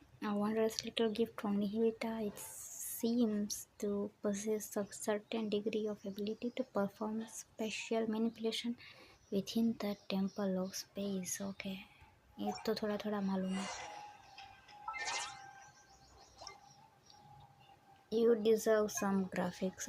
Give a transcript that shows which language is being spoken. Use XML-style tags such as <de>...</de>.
<en>A wondrous little gift from Nihilita. It seems to possess a certain degree of ability to perform special manipulation within the temple of space.</en> <hi>Okay, ये तो थोड़ा थोड़ा मालूम है.</hi> <en>You deserve some graphics.</en>